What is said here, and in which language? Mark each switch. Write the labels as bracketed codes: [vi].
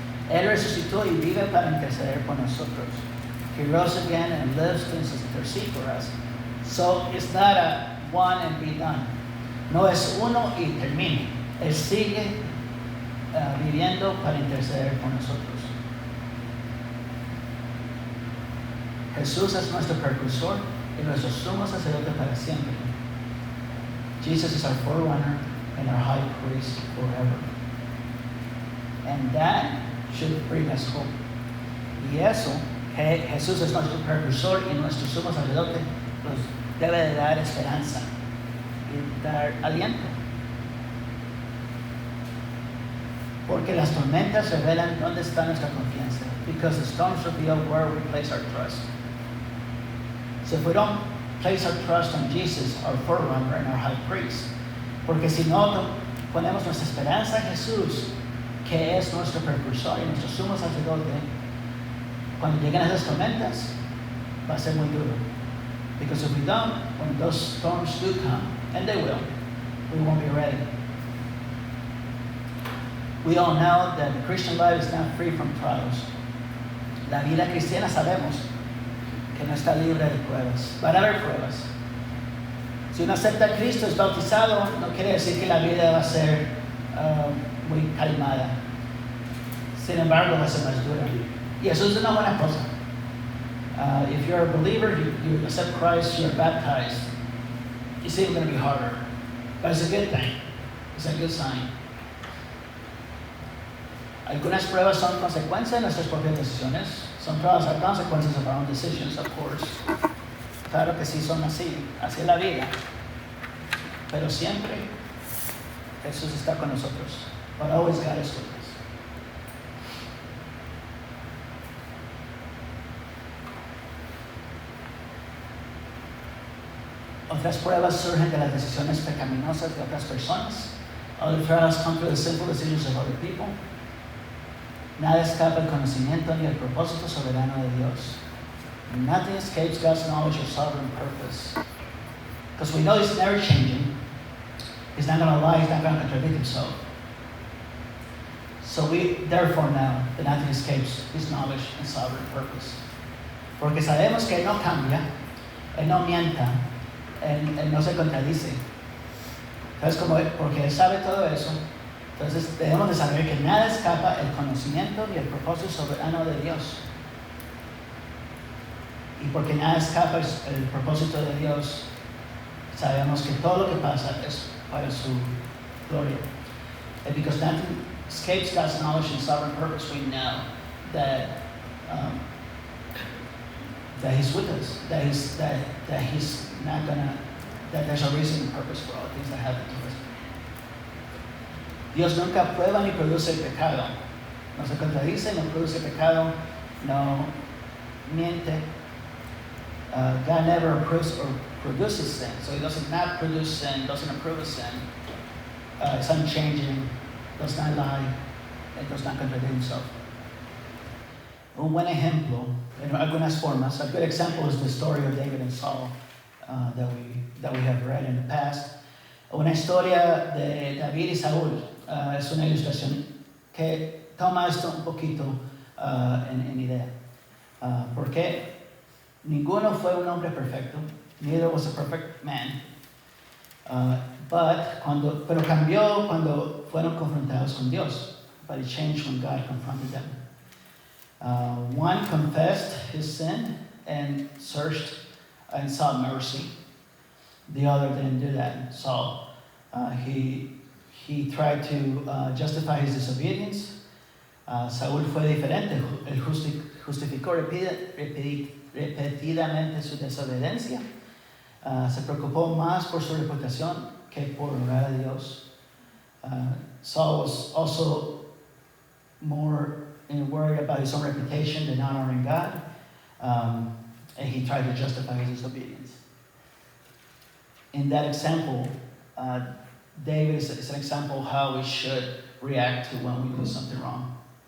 [es] Él resucitó y vive para interceder por nosotros. [en] He rose again and lives to intercede for us. So it's not a one and be done. [es] No es uno y termine. Él sigue viviendo para interceder por nosotros. Jesús es nuestro precursor y nuestro sumo sacerdote para siempre. [en] Jesus is our forerunner and our high priest forever. And that should bring us hope. [es] Y eso, Jesús es nuestro precursor y nuestro sumo sacerdote, nos debe de dar esperanza y dar aliento. Porque las tormentas revelan dónde está nuestra confianza. [en] Because the storms reveal where we place our trust. So if we don't place our trust on Jesus, our forerunner and our high priest, [es] porque si no ponemos nuestra esperanza en Jesús, que es nuestro precursor y nuestro sumo sacerdote, cuando lleguen esas tormentas, va a ser muy duro. [en] Because if we don't, when those storms do come, and they will, we won't be ready. We all know that the Christian life is not free from trials. [es] La vida cristiana sabemos que no está libre de pruebas. Van a haber pruebas. Si uno acepta a Cristo, es bautizado, no quiere decir que la vida va a ser muy calmada. Sin embargo, va a ser más dura. Y eso es una buena cosa. [en] If you're a believer, you accept Christ, you're baptized, it's even going to be harder. But it's a good thing. It's a good sign. [es] Algunas pruebas son consecuencias de nuestras propias decisiones. [en] Some trials are consequences of our own decisions, of course. [es] Claro que sí son así es la vida. Pero siempre Jesús está con nosotros. [en] But always God is with us. [es] Otras pruebas surgen de las decisiones pecaminosas de otras personas. [en] Other trials come through the sinful decisions of other people. [es] Nada escapa el conocimiento ni el propósito soberano de Dios. [en] Nothing escapes God's knowledge or sovereign purpose. Because we know He's never changing. He's not going to lie. He's not going to contradict Himself. So we therefore know that nothing escapes His knowledge and sovereign purpose. [es] Porque sabemos que Él no cambia, Él no mienta, Él no se contradice. Entonces, porque Él sabe todo eso, entonces debemos de saber que nada escapa el conocimiento y el propósito soberano de Dios. Y porque nada escapa el propósito de Dios, sabemos que todo lo que pasa es para su gloria. [en] And because nothing escapes God's knowledge and sovereign purpose, we know that He's with us, that He's not gonna, that there's a reason and purpose for all things that happen to us. [es] Dios nunca prueba ni produce el pecado. No se contradice, no produce pecado, no miente. [en] God never approves or produces sin. So He does not produce sin, doesn't approve of sin. It's unchanging, does not lie, and does not contradict Himself. [es] Un buen ejemplo, en algunas formas, [en] a good example is the story of David and Saul that we have read in the past. [es] Una historia de David y Saúl es una ilustración que toma esto un poquito en idea. Porque ninguno fue un hombre perfecto, [en] neither was a perfect man. [es] Pero cambió cuando fueron confrontados con Dios. [en] But it changed when God confronted them. One confessed his sin and searched and sought mercy. The other didn't do that. Saul, he tried to justify his disobedience. [es] Saúl fue diferente. Él justificó repetidamente su desobediencia. Se preocupó más por su reputación que por honrar a Dios. [en] Saul was also more worried about his own reputation than honoring God, and he tried to justify his disobedience. In that example, David is an example of how we should react to when we do something wrong.